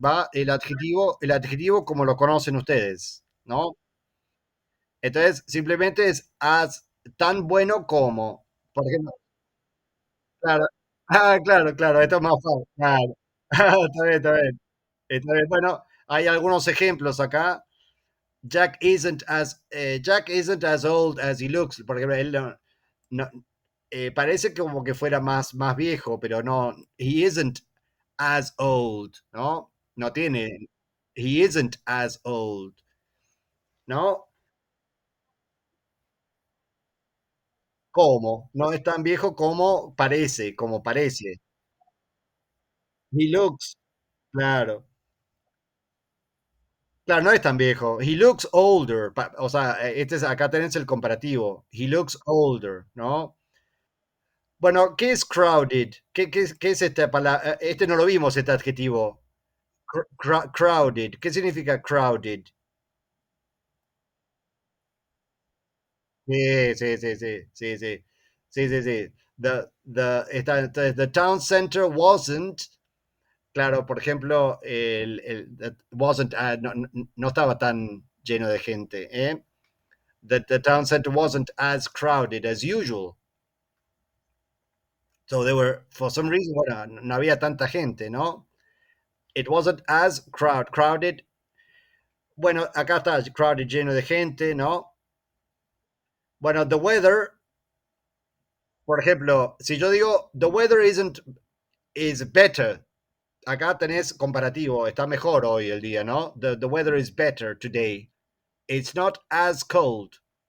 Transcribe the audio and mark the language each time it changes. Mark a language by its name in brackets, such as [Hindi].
[Spanish] Va el adjetivo como lo conocen ustedes, ¿no? Entonces, simplemente es as tan bueno como. Por ejemplo, claro. Claro, claro, esto es más fácil. Claro. Está bien, está bien. Está bien. Bueno, hay algunos ejemplos acá. [English] Jack isn't as old as he looks. [Spanish] Por ejemplo, él no, parece como que fuera más viejo, pero no, [English] he isn't as old, [Spanish] ¿no? No tiene, [English] he isn't as old, [Spanish] ¿no? ¿Cómo? No es tan viejo como parece. [English] He looks, [Spanish] claro. Claro, no es tan viejo. [English] He looks older. [Spanish] O sea, acá tenés el comparativo. [English] He looks older, [Spanish] ¿no? Bueno, ¿qué es crowded? ¿Qué es esta palabra? Este no lo vimos, este adjetivo. Crowded. ¿Qué significa crowded? Sí, sí, sí, sí, sí, sí, sí, sí, sí. [English] The town center wasn't, [Spanish] claro, por ejemplo, wasn't, no estaba tan lleno de gente, ¿eh? [English] The town center wasn't as crowded as usual. So they were, for some reason, [Spanish] bueno, no había tanta gente, ¿no? [English] It wasn't as crowded. [Spanish] Bueno, acá está crowded, lleno de gente, ¿no? Bueno, the weather, por ejemplo, si yo digo [English] the weather isn't is better, [Spanish] acá tenés comparativo, está mejor hoy el día, ¿no? [English] The weather is better today. It's not as cold.